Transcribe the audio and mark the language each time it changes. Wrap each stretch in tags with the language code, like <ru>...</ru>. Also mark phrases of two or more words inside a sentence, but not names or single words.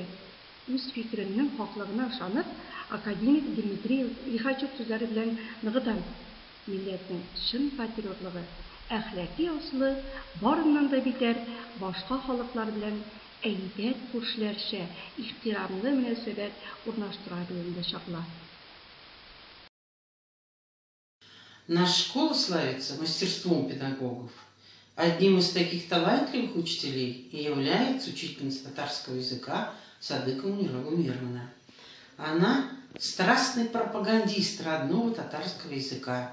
<tt>Үз фикеренең хаклыгына ышанып, академик Дмитрий Лихачев сүзләре белән ныгытам. Милләтнең чын патриотлыгы, әхлаки асылы барыннан да битәр башка халыклар белән әйбәт күршеләрчә ихтирамлы мөнәсәбәт урнаштыра белүендә чакла.</tt> <ru>Наша школа славится мастерством педагогов. Одним из таких талантливых учителей и является учительница татарского языка Садыкова Мирова Мировна. Она страстный пропагандист родного татарского языка.</ru>